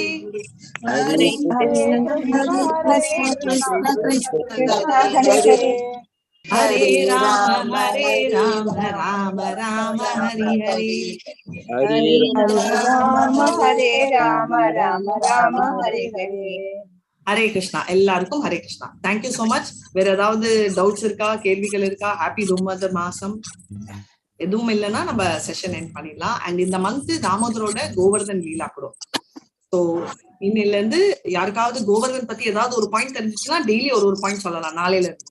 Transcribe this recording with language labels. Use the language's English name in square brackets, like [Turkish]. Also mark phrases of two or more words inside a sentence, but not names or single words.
[Sanskrit] हरे हरे राम राम राम हरि हरे हरे राम राम हरे हरे [Tamil] ஹரே கிருஷ்ணா. எல்லாருக்கும் ஹரே கிருஷ்ணா. [English] thank you so much. [Tamil] வேற ஏதாவது டவுட்ஸ் இருக்கா, கேள்விகள் இருக்கா? ஹாப்பி தும்மதர் மாசம். எதுவும் இல்லைன்னா நம்ம [English] session end [Tamil] பண்ணிடலாம். அண்ட் இந்த மந்த் தாமோதரோட கோவர்தன் லீலா கூட. ஸோ இன்னில இருந்து யாருக்காவது கோவர்தன் பத்தி ஏதாவது ஒரு பாயிண்ட் தெரிஞ்சுச்சுன்னா டெய்லி ஒரு பாயிண்ட் சொல்லலாம் நாளையில இருந்து.